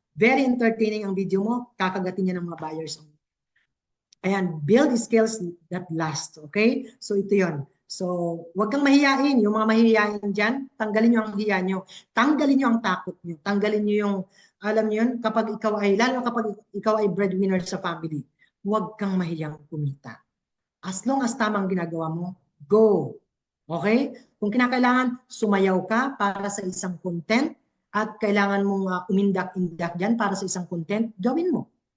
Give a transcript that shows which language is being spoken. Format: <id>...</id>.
<en>very entertaining</en> <tl>ang video mo, kakagatin niya ng mga buyers.</tl> <en>Ayan, build skills that last, okay?</en> <tl>So ito yon. So, huwag kang mahiyain. Yung mga mahihiyain dyan, tanggalin nyo ang hiya nyo. Tanggalin nyo ang takot nyo. Tanggalin nyo yung, alam nyo yun, kapag ikaw ay, lalo kapag ikaw ay breadwinner sa family, huwag kang mahiyang kumita.</tl> <en>As long as</en> <tl>tamang ginagawa mo,</tl> <en>go. Okay?</en> <tl>Kung kinakailangan, sumayaw ka para sa isang content at kailangan mong umindak-indak dyan para sa isang content, gawin mo.</tl>